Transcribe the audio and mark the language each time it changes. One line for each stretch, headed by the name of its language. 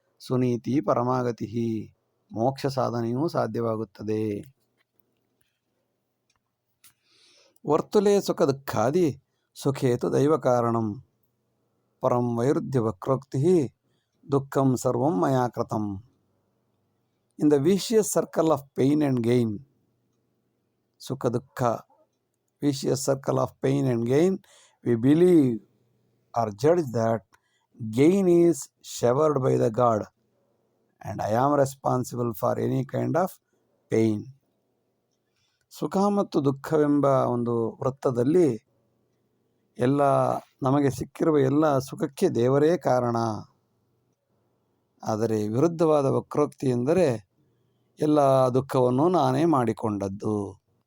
Sanskrit: ಸುನೀತಿ ಪರಮಾಗತಿ,
Kannada: ಮೋಕ್ಷ ಸಾಧನೆಯೂ ಸಾಧ್ಯವಾಗುತ್ತದೆ.
Sanskrit: ವರ್ತುಲೇ ಸುಖ ದುಃಖಾದಿ ಸುಖೇತು ದೈವ ಕಾರಣಂ, ಪರಂ ವೈರುಧ್ಯ ವಕ್ರೋಕ್ತಿ ದುಃಖಂ ಸರ್ವಂ ಮಯಾ ಕೃತಂ.
English: In the vicious circle of pain and gain, Sukha Dukkha, vicious circle of pain and gain, we believe or judge that gain is severed by the God and I am responsible for any kind of pain.
Kannada: ಸುಖ ಮತ್ತು ದುಃಖವೆಂಬ ಒಂದು ವೃತ್ತದಲ್ಲಿ ಎಲ್ಲ ನಮಗೆ ಸಿಕ್ಕಿರುವ ಎಲ್ಲ ಸುಖಕ್ಕೆ ದೇವರೇ ಕಾರಣ. ಆದರೆ ವಿರುದ್ಧವಾದ ವಕ್ರೋಕ್ತಿ ಎಂದರೆ ಎಲ್ಲ ದುಃಖವನ್ನು ನಾನೇ ಮಾಡಿಕೊಂಡದ್ದು.